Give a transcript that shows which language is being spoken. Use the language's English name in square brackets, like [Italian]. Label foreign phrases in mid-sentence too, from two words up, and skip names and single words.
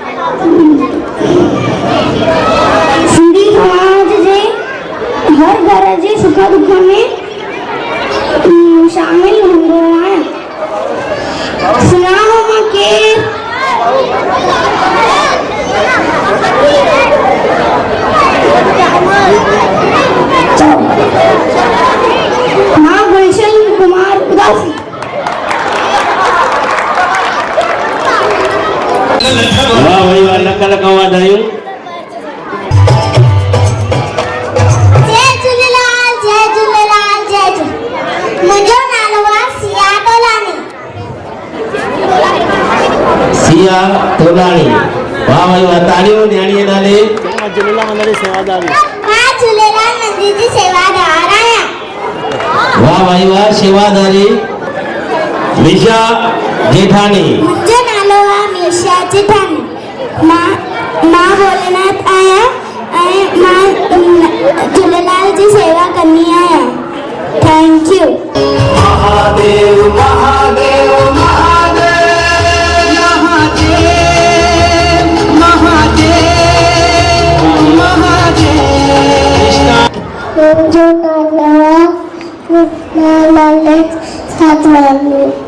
[Sindhi] सिंधी समाज जे हर घर जे सुख दुख में शामिल हूंदो आहियां सुञाणो मां केरु मां गुलशन कुमार उदासी वाह भाई वाह लख लख वाधायूं। जय झूलेलाल जय झूलेलाल जय झूलेलाल मुंहिंजो नालो आहे सिया तोलानी सिया तोलानी वाह भाई वाह तालियूं न्याणीअ नाले झूलेलाल मंदिर जी सेवादार मां झूलेलाल मंदिर जी सेवादार आहियां वाह भाई वाह सेवादारी मिशा जेठानी मुंहिंजो नालो आहे मीशा जेठानी। मां भोलेनाथ आहियां ऐं मां झूलेलाल जी सेवा कंदी आहियां। [English] Thank you. [Sindhi] महादेव महादेव महादेव महादेव महादेव महादेव। मुंहिंजो नालो आहे ललित साधवानी।